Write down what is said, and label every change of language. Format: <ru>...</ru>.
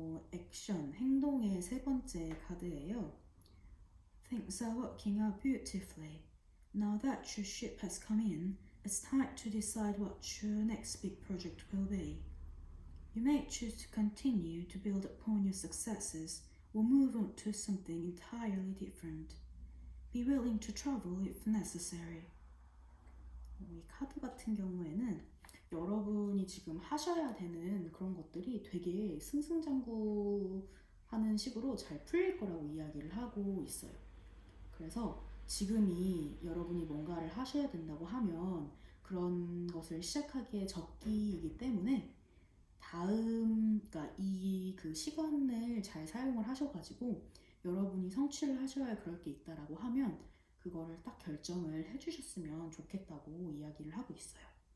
<ko>액션, 행동의 세 번째 카드예요.</ko> <en>Things are working out beautifully. Now that your ship has come in, it's time to decide what your next big project will be. You may choose to continue to build upon your successes or move on to something entirely different. Be willing to travel if necessary.</en> <ko>이 카드 같은 경우에는 여러분이 지금 하셔야 되는 그런 것들이 되게 승승장구하는 식으로 잘 풀릴 거라고 이야기를 하고 있어요. 그래서 지금이 여러분이 뭔가를 하셔야 된다고 하면 그런 것을 시작하기에 적기이기 때문에 그러니까 이 그 시간을 잘 사용을 하셔가지고 여러분이 성취를 하셔야 할 그럴 게 있다라고 하면 그거를 딱 결정을 해주셨으면 좋겠다고 이야기를 하고 있어요.</ko>